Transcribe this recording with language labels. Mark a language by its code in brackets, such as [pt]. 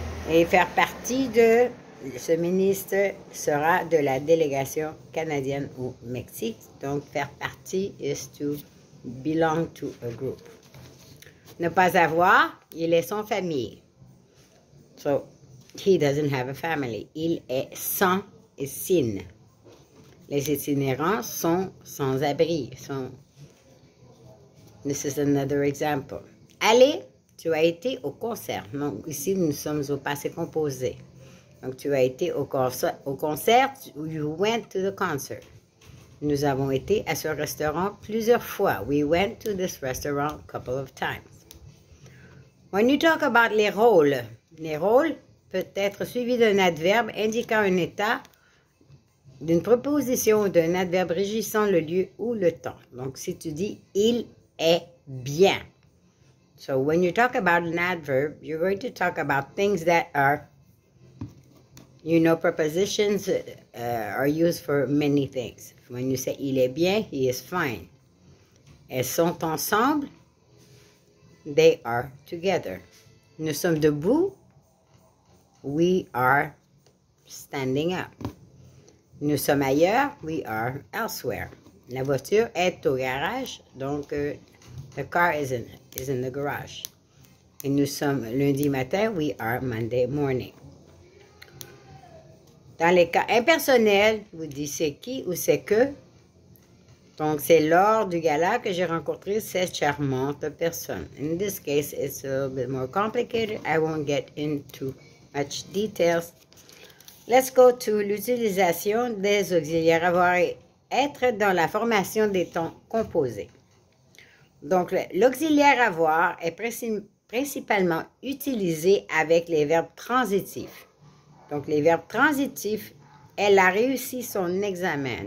[fr] Et faire partie de, ce ministre sera de la délégation canadienne au Mexique. Donc, faire partie [en] is to belong to a group. [fr] Ne pas avoir, il est sans famille. [en] So, he doesn't have a family. [fr] Il est sans et sin. Les itinérants sont sans abri. [en] This is another example. [fr] Aller, tu as été au concert. Donc, ici, nous sommes au passé composé. Donc, tu as été au concert, [en] you went to the concert. [fr] Nous avons été à ce restaurant plusieurs fois. [en] We went to this restaurant a couple of times. When you talk about [fr] les rôles peuvent être suivis d'un adverbe indiquant un état, d'une préposition ou d'un adverbe régissant le lieu ou le temps. Donc, si tu dis « il est bien ». [en] So, when you talk about an adverb, you're going to talk about things that are, prepositions are used for many things. When you say « [fr] il est bien [en] », he is fine. [fr] Elles sont ensemble, [en] they are together. [fr] Nous sommes debout, [en] we are standing up. [fr] Nous sommes ailleurs, [en] we are elsewhere. [fr] La voiture est au garage, donc [en] the car is in the garage. [fr] Et nous sommes lundi matin, [en] we are Monday morning. [fr] Dans les cas impersonnels, vous dites c'est qui ou c'est que. Donc, c'est lors du gala que j'ai rencontré cette charmante personne. [en] In this case, it's a little bit more complicated. I won't get into much details. Let's go to [fr] l'utilisation des auxiliaires avoir et être dans la formation des temps composés. Donc, l'auxiliaire avoir est principalement utilisé avec les verbes transitifs. Donc, les verbes transitifs, elle a réussi son examen.